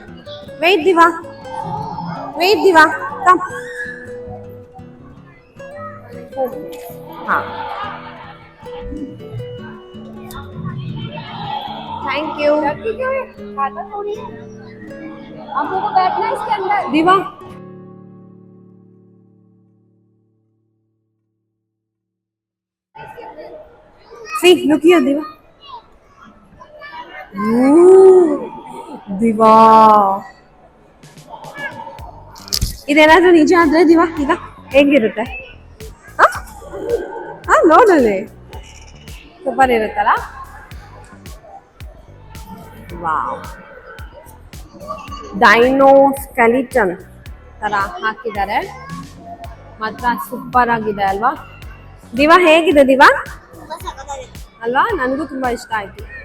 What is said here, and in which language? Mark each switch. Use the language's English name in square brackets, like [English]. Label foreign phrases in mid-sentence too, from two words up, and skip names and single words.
[English] wait Diva, come. ಹಾಂ, thank you. [Hindi] आप लोगों को बैठना है इसके अंदर दीवा [English] see look here [Hindi] दीवा [Kannada] ದೀವಾ ಇದೇನಾದ್ರೂ ನಿಜ ಆದ್ರೆ ದೀವಾ ಈಗ ಹೇಗಿರುತ್ತೆ ನೋಡಲಿ ಸೂಪರ್ ಇರುತ್ತಲ್ಲ ವಾವ್ [English] dino skeleton [Kannada] ತರ ಹಾಕಿದ್ದಾರೆ ಮಾತ್ರ ಸೂಪರ್ ಆಗಿದೆ ಅಲ್ವಾ ದೀವಾ ಹೇಗಿದೆ ದೀವಾ ಅಲ್ವಾ ನನಗೂ ತುಂಬಾ ಇಷ್ಟ ಆಯ್ತು